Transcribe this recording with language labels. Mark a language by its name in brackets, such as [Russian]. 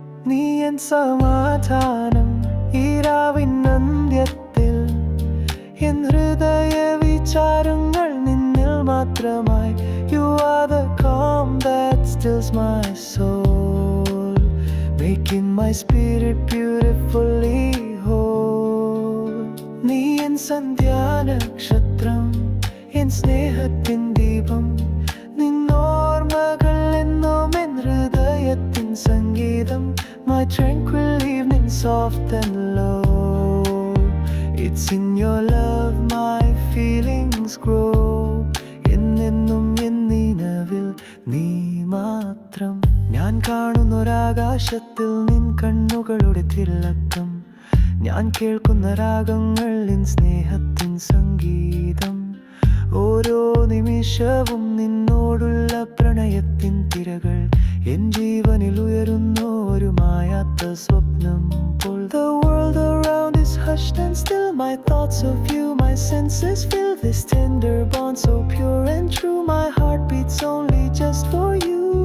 [Malayalam] നീ എൻ സമാധാനം ഈരാവിൻ അന്ത്യത്തിൽ, എൻ ഹൃദയ വിചാരങ്ങൾ നിന്നിൽ മാത്രമായി. [English] You are the calm that stills my soul, making my spirit beautifully whole. [Malayalam] നീ എൻ സന്ധ്യാനക്ഷത്രം, എൻ സ്നേഹത്തിൻ ദീപം, നിന്നോർമ്മകൾ എന്നും എൻ ഹൃദയത്തിൻ സംഗീതം. [English] My tranquil evening soft and low, it's in your love my feelings grow. [Malayalam] എന്നെന്നും എൻ നിലവിൽ നീ മാത്രം. ഞാൻ കാണുന്നൊരാകാശത്തിൽ നിൻ കണ്ണുകളുടെ തിളക്കം, ഞാൻ കേൾക്കുന്ന രാഗങ്ങൾ നിൻ സ്നേഹത്തിൻ സംഗീതം. ഓരോ നിമിഷവും നിന്നോടുള്ള പ്രണയത്തിൻ തിരകൾ എൻ ജീവനിൽ ഉയരുന്നു ഒരു മായാത്ത സ്വപ്നം പോൽ. [English] The world around is hushed and still, my thoughts of you my senses fill. This tender bond so pure and true, my heart beats only just for you.